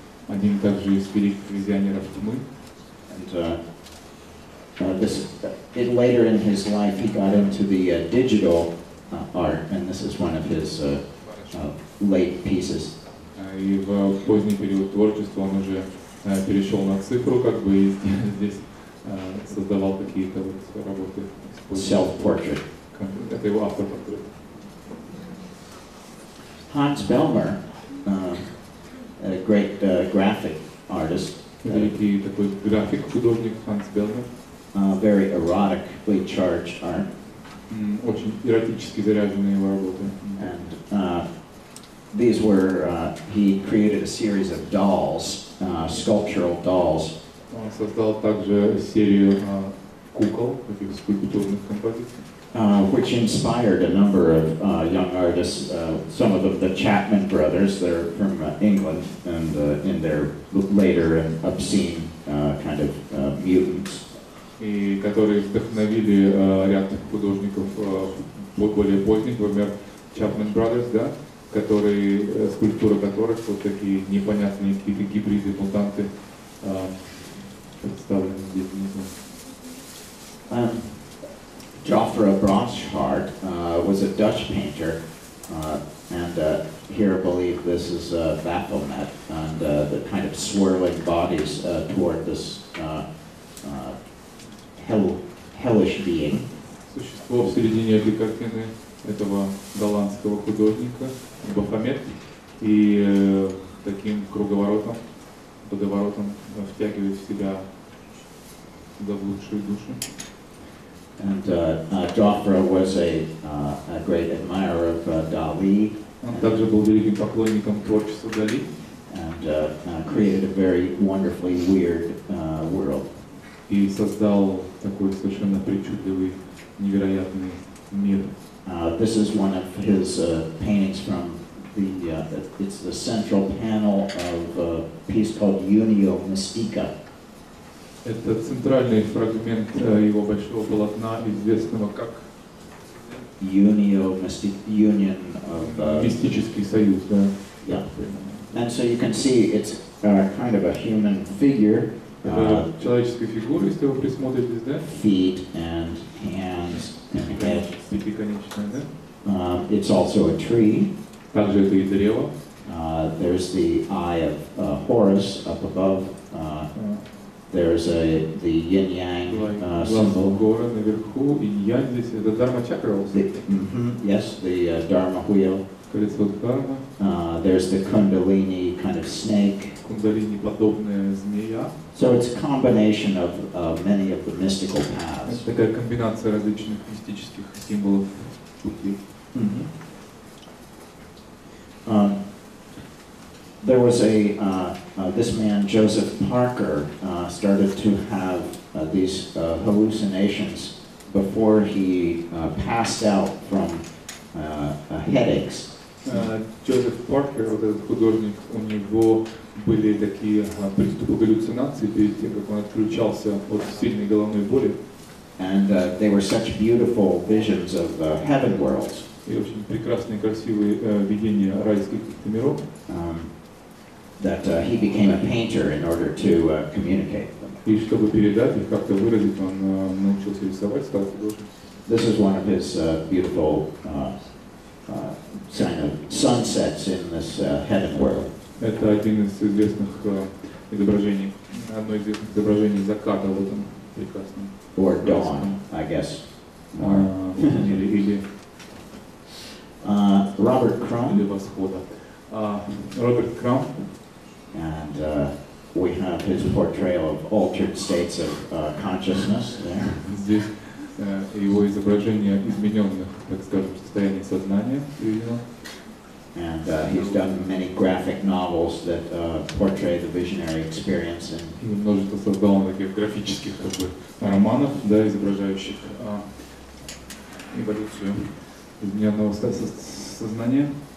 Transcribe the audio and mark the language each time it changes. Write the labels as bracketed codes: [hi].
[ru] Один также из великих визионеров тьмы. [en] And later in his life he got into the digital art, and this is one of his late pieces. [ru] И в поздний период творчества он уже перешел на цифру, как бы, и здесь создавал какие-то вот работы. [en] Self-portrait. [ru] Это его автопортрет. [en] Hans Bellmer, a great graphic artist. [ru] Великий такой график, художник Ханс Белмер. [en] Very erotically charged art. [ru] Очень эротически заряженные его работы. [en] And these were, he created a series of dolls, sculptural dolls. [ru] Он создал также серию кукол, таких скульптурных композиций. [en] Which inspired a number of young artists, some of them the Chapman brothers, they're from England, and in their later and obscene kind of mutants. [ru] И которые вдохновили ряд художников более поздних, например, Chapman Brothers, да, которые, скульптура которых вот такие непонятные какие-то гибриды, мутанты представлены здесь внизу. [en] Joffre Branschart was a Dutch painter, and here I believe this is Baphomet, and the kind of swirling bodies toward this hellish being. [ru] Существо в середине этой картины этого голландского художника Бафомет, и таким круговоротом, водоворотом втягивает в себя заблудшие души. [en] And Joffre was a great admirer of Dali. [ru] Он также был великим поклонником творчества Дали. [en] And created a very wonderfully weird world. [ru] И создал такой совершенно причудливый, невероятный мир. [en] This is one of his paintings from it's the central panel of a piece called Unio Mystica. [ru] Это центральный фрагмент его большого полотна, известного как [en] Unio Mystic Union of [ru] мистический союз, да. [en] Yeah. And so you can see it's kind of a human figure. [ru] Человеческая фигура, если вы присмотритесь, да? [en] Feet and hands and head. [ru] Пятиконечная, да? [en] It's also a tree. [ru] Также это и древо. [en] There's the eye of Horus up above. There's the yin-yang symbol. [ru] Гора наверху, инь-янь здесь, это дharma-чакра. [en] Yes, the Dharma wheel. [ru] Колесо дхарма. [en] There's the kundalini kind of snake. [ru] Кундалини подобная змея. [en] So it's a combination of many of the mystical paths. [ru] Это такая комбинация различных мистических символов пути. [en] There was this man, Joseph Parker, started to have these hallucinations before he passed out from headaches. [ru] Джозеф Паркер, вот этот художник, у него были такие приступы галлюцинаций перед тем, как он отключался от сильной головной боли. [en] And they were such beautiful visions of heaven worlds. [ru] И очень прекрасные, красивые видения райских миров. [en] That he became a painter in order to communicate them. [ru] И чтобы передать их, как-то выразить, он научился рисовать, стал художником. [en] This is one of his beautiful kind of sunsets in this heaven world. [ru] Это один из известных изображений, одно из известных изображений заката в этом прекрасном. [en] Or dawn, I guess. [ru] Или [en] Robert Crumb. [ru] Или восхода. Роберт Крам. [en] And we have his portrayal of altered states of consciousness there. [ru] Здесь его изображение измененных, так скажем, состояний сознания приведено. [en] And he's done many graphic novels that portray the visionary experience. [ru] И множество создал таких графических как бы романов, да, изображающих эволюцию измененного сознания.